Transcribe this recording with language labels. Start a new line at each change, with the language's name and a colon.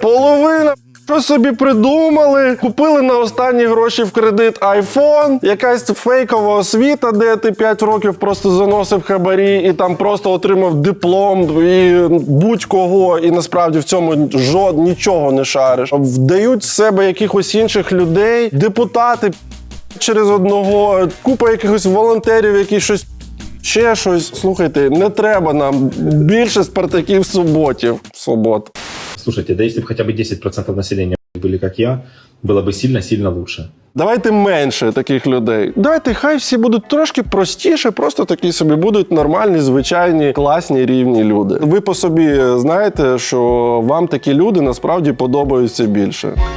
Ukrainian: Половина що собі придумали, купили на останні гроші в кредит iPhone, якась фейкова освіта, де ти 5 років просто заносив хабарі і там просто отримав диплом і будь-кого, і насправді в цьому нічого не шариш. Вдають з себе якихось інших людей, депутати через одного, купа якихось волонтерів, які щось ще щось. Слухайте, не треба нам більше спартаків суботів. Субот.
Russian: Слушайте, да если бы хотя бы 10% населения были как я, было бы сильно-сильно лучше.
Ukrainian: Давайте менше таких людей. Давайте, хай всі будуть трошки простіше, просто такі собі будуть нормальні, звичайні, класні, рівні люди. Ви по собі знаєте, що вам такі люди насправді подобаються більше.